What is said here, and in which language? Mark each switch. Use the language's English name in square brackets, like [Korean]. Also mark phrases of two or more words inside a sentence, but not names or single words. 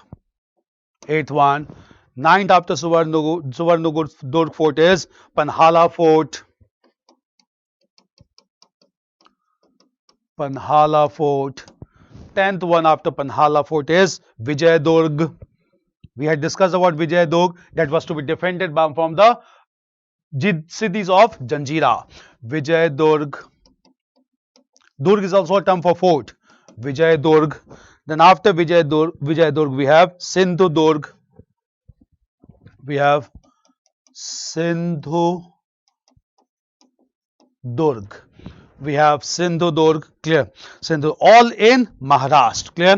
[English] 8th one. 9th after Suvarnadurg Fort is Panhala Fort. Panhala Fort. 10th one after Panhala Fort is Vijayadurg. We had discussed about Vijayadurg that was to be defended from the cities of Janjira. Vijayadurg. Durg is also a term for fort. Vijayadurg. Then after Vijayadurg we have Sindhudurg. We have Sindhudurg. We have Sindhudurg, clear. Sindhu, all in Maharashtra, clear.